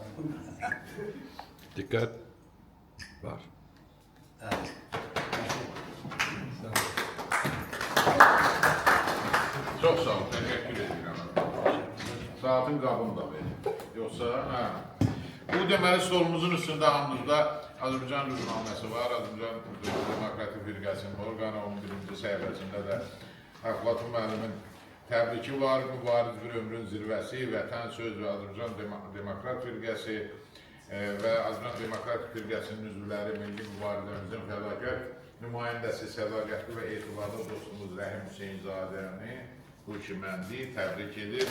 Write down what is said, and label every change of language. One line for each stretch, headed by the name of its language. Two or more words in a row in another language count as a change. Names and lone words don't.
Turkish: Dikkat. Var. Evet. Çok sağ ol. Teşekkür ederim.
Azerbaijani: Saatin qabını da verin.
Turkish: Yoksa ha.
Azerbaijani: Bu deməli stolumuzun üstündə hamımızda Azərbaycan rüznaməsi var. Azərbaycan Demokratik Firqəsinin orqanı 11-ci səhifəsində də Fatma müəllimin təbriki var. Mübariz bir ömrün zirvəsi, Vətən Söz və Azərbaycan Demokrat Firqəsi və Azərbaycan Demokratik Firqəsinin üzvləri milli mübarizəmizin fədakar nümayəndəsi, sədaqətli və etibarlı dostumuz Rəhim Hüseynzadəni bu iki məndi təbrik edir.